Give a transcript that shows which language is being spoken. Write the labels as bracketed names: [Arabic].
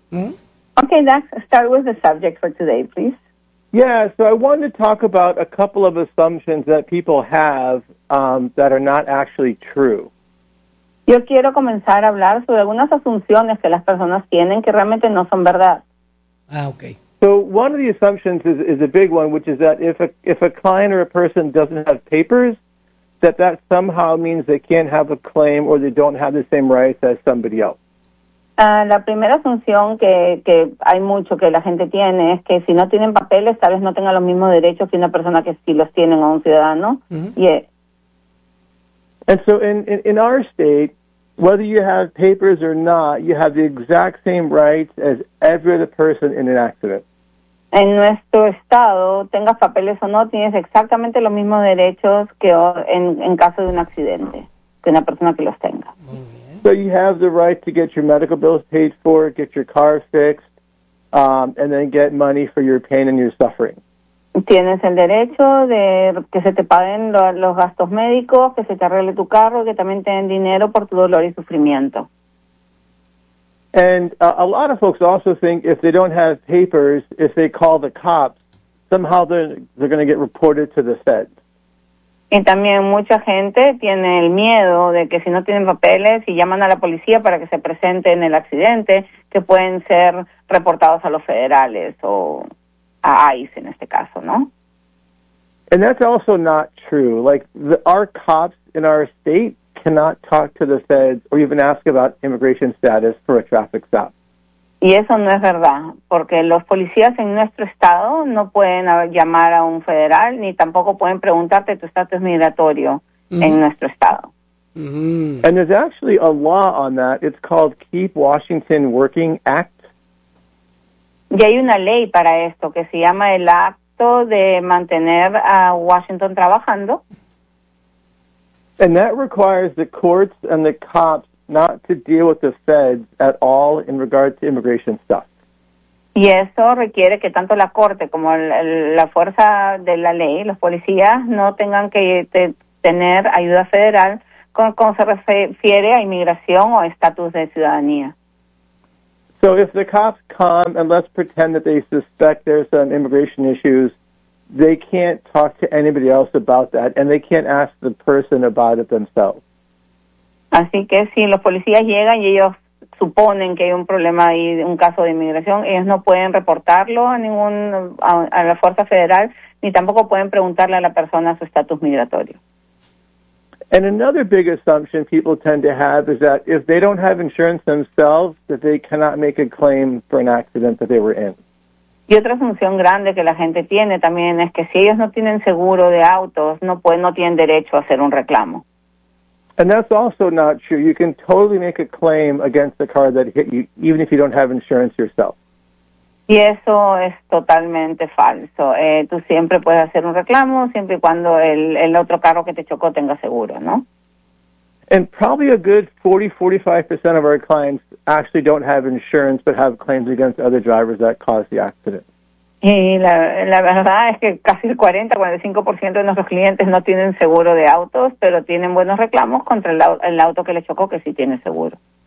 [English] Okay, Dax, start with the subject for today, please. Yeah, so I wanted to talk about a couple of assumptions that people have that are not actually true. [Spanish] Yo quiero comenzar a hablar sobre algunas asunciones que las personas tienen que realmente no son verdad. [English] Ah, okay. So one of the assumptions is a big one, which is that if a client or a person doesn't have papers, that somehow means they can't have a claim or they don't have the same rights as somebody else. [Spanish] La primera asunción que hay mucho que la gente tiene es que si no tienen papeles, tal vez no tengan los mismos derechos que una persona que sí los tiene o un ciudadano. [English] Mm-hmm. Yeah. And so in our state, whether you have papers or not, you have the exact same rights as every other person in an accident. [Spanish] En nuestro estado, tengas papeles o no, tienes exactamente los mismos derechos que en caso de un accidente, que una persona que los tenga. Mm-hmm. [English] So you have the right to get your medical bills paid for, get your car fixed, and then get money for your pain and your suffering. [Spanish] Tienes el derecho de que se te paguen los gastos médicos, que se te arregle tu carro, que también te den dinero por tu dolor y sufrimiento. [English] And a lot of folks also think if they don't have papers, if they call the cops, somehow they're going to get reported to the Fed. [Spanish] Y también mucha gente tiene el miedo de que si no tienen papeles y llaman a la policía para que se presente en el accidente, que pueden ser reportados a los federales o a ICE en este caso, ¿no? [English] And that's also not true. Like, our cops in our state cannot talk to the feds or even ask about immigration status for a traffic stop. [Spanish] Y eso no es verdad, porque los policías en nuestro estado no pueden llamar a un federal ni tampoco pueden preguntarte tu estatus migratorio en nuestro estado. [English] Mm-hmm. And there's actually a law on that. It's called Keep Washington Working Act. [Spanish] Y hay una ley para esto que se llama el acto de mantener a Washington trabajando. [English] And that requires the courts and the cops not to deal with the feds at all in regard to immigration stuff. [Spanish] Y eso requiere que tanto la corte como la fuerza de la ley, los policías, no tengan que tener ayuda federal con se refiere a inmigración o estatus de ciudadanía. [English] So if the cops come and let's pretend that they suspect there's some immigration issues, they can't talk to anybody else about that and they can't ask the person about it themselves. [Spanish] Así que si los policías llegan y ellos suponen que hay un problema ahí, un caso de inmigración, ellos no pueden reportarlo a la fuerza federal ni tampoco pueden preguntarle a la persona su estatus migratorio. [English] And another big assumption people tend to have is that if they don't have insurance themselves, that they cannot make a claim for an accident that they were in. [Spanish] Y otra asunción grande que la gente tiene también es que si ellos no tienen seguro de autos, no tienen derecho a hacer un reclamo. [English] And that's also not true. You can totally make a claim against the car that hit you, even if you don't have insurance yourself. [Spanish] Y eso es totalmente falso. Tú siempre puedes hacer un reclamo siempre y cuando el otro carro que te chocó tenga seguro, ¿no? [English] And probably a good 40-45% of our clients actually don't have insurance but have claims against other drivers that caused the accident. [Spanish] Y la verdad es que casi el 40-45% de nuestros clientes no tienen seguro de autos, pero tienen buenos reclamos contra el auto que le chocó que sí tiene seguro.